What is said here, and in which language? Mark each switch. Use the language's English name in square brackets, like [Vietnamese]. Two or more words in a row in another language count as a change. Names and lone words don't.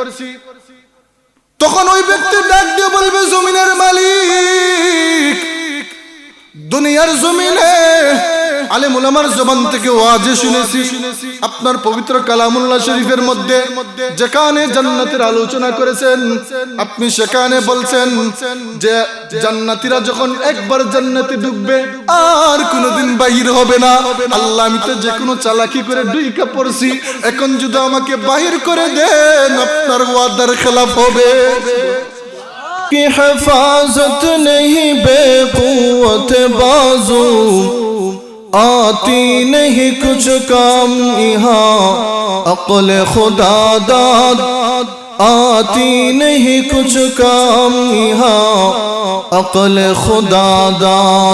[Bangla] তখন ওই ব্যক্তি ডাক দিয়ে বলবে, জমিনের মালিক, দুনিয়ার জমিনে আলেম উলামার জবান থেকে ওয়াজ শুনেছি, আপনার পবিত্র কালামুল্লাহ শরীফের মধ্যে যেখানে জান্নাতের আলোচনা করেছেন, আপনি সেখানে বলছেন যে জান্নাতীরা যখন একবার জান্নাতে ঢুকবে আর কোনোদিন বাহির হবে না। আল্লাহ আমি তো যে কোনো চালাকি করে ঢুকে পড়ছি, এখন যদি আমাকে বাহির করে দেন আপনার ওয়াদার খেলাফ হবে। [Urdu] کی حفاظت نہیں بے قوت بازو، آتی نہیں کچھ کام یہاں عقل خدا داد، آتی نہیں کچھ کام یہاں عقل خدا داد۔